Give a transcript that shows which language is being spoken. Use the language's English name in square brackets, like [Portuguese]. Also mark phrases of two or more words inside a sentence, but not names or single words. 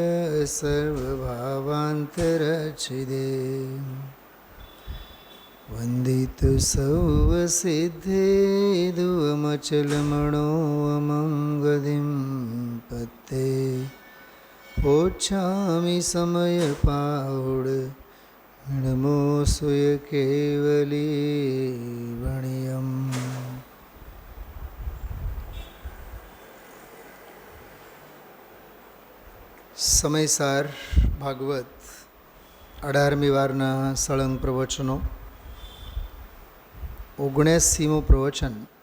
[Prakrit languages] सर्वभावान्तरच्छिदे वन्दितु सर्वसिद्धे दुवमचलमणो अमङ्गदिं पत्ते पोच्छामि समयपावुड नमो सुय केवली वणियम। [Gujarati] સમયસાર ભાગવત 18મી વારના સળંગ પ્રવચનો 79મું પ્રવચન